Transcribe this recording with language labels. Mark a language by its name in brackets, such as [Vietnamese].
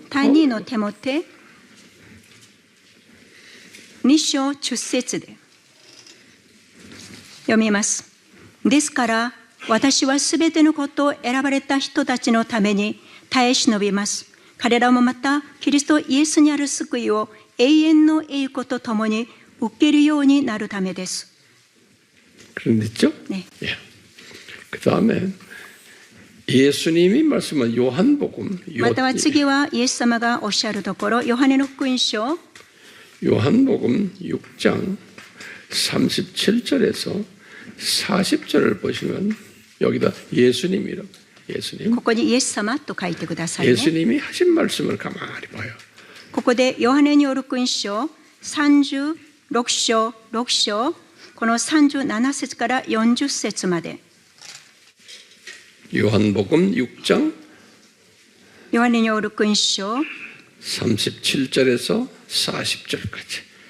[Japanese] 第2のテモテ2章10節で読みます。ですから私はすべてのことを選ばれた人たちのために耐え忍びます。彼らもまたキリストイエスにある救いを永遠の栄光とともに受けるようになるためです。 [Korean] 그랬죠? 네. 예. 그 다음에 예수님이 말씀한 요한복음. [Japanese] または次はイエス様がおっしゃるところ、ヨハネの福音書 [Korean] 요한복음 6장 37절에서 40절을 보시면 여기다 예수님이라고. 예수님. [Japanese] ここにイエス様と書いてくださいね。 [Korean] 예수님이 하신 말씀을 가만히 봐요. [Japanese] ここでヨハネによる福音書36章6章、この37節から40節まで。 [Korean] 요한복음 6장 [Japanese] ヨハネによる福音書 [Korean] 37절에서 40절까지.